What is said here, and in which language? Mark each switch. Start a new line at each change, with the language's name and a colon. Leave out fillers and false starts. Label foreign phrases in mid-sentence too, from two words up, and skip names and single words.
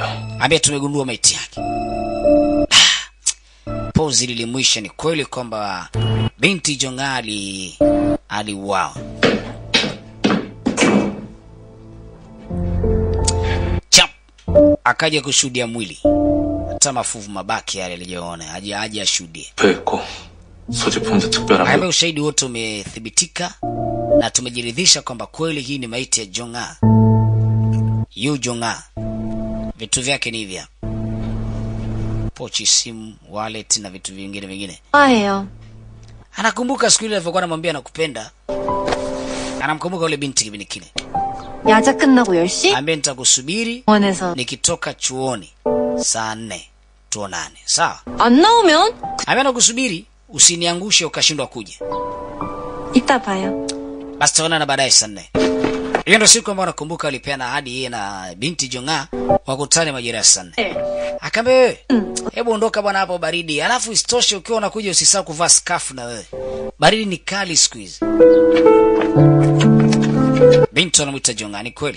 Swahili: Ambia tumegundua maiti yake. Pozi lilimwisha ni kweli kwamba binti Junga aliuawa. Chap. Akaja kushuhudia mwili. Hata mafuvu mabaki yale aliyoona. Aje ashuhudie.
Korean: 됐고. 소지품도 특별한
Swahili: Hayo ushahidi wote umethibitika na tumejiridhisha kwamba kweli hii ni maiti ya Junga. Yu Junga. Vitu vyake ni hivi. Pochi, simu, wallet na vitu vingine. Anakumbuka siku ile alivyokuwa anamwambia nakupenda. Anamkumbuka yule binti kipindi kile.
Korean: 야자 끝나고 10시?
Swahili: Ambe nitakusubiri nikitoka chuoni saa 4 tuonane. Sawa?
Korean: 안 나오면
Swahili: Ambe nakusubiri usiniangushe ukashindwa kuja.
Korean: 이따 봐요.
Swahili: Basi tuonana baadaye saa 4. Hiyo ndio siku ambayo nakumbuka alipeana ahadi yeye na binti Junga wakutane majira ya saa 4. Akamwambia hebu ondoka bwana hapo baridi. Alafu isitoshe ukiwa unakuja usisahau kuvaa scarf na wewe. Baridi ni kali siku hizi. Binti anamuita Junga ni kweli.